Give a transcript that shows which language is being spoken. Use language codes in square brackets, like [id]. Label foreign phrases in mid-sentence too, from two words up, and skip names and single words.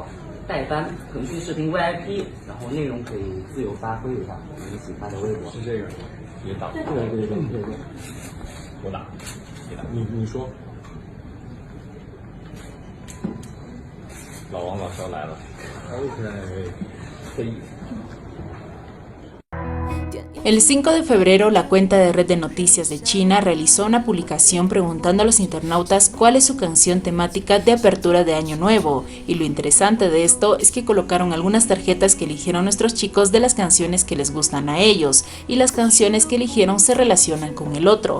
[zh] 代班腾讯视频 VIP， 然后内容可以自由发挥一下，我们一起发条微博。是这个，别打。对，我打，谁打？你说。老王老肖来了。OK， 可以。 [es] El 5 de febrero, la cuenta de Red de Noticias de China realizó una publicación preguntando a los internautas cuál es su canción temática de apertura de Año Nuevo, y lo interesante de esto es que colocaron algunas tarjetas que eligieron nuestros chicos de las canciones que les gustan a ellos, y las canciones que eligieron se relacionan con el otro.